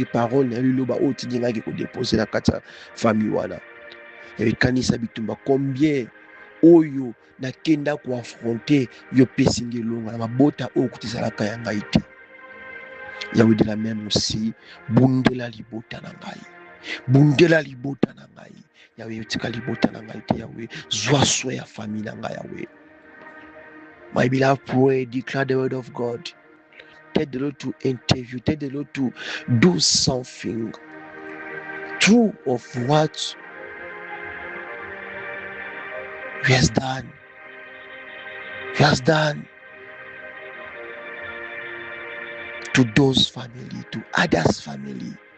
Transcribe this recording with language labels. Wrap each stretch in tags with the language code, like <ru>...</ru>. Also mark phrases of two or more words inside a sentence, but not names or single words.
<ln>parole na liloba oyo tindingaki kodepose na kati ya famille wana ekanisa bitumba combien oyo nakenda koaffronte yo pesinga elonga na mabota oyo kutu ezalaka ya ngai te yawe</ln> <fr>de la même aussi</fr> <ln>bundela libota na ngai yawe yotika libota na ngai te yawe zwa soin ya famille na ngai yawe.</ln> <en>My beloved, pray, declare the word of God. Tell the Lord to interview, tell the Lord to do something true of what He has done. He has done to those family, to others' family.</en>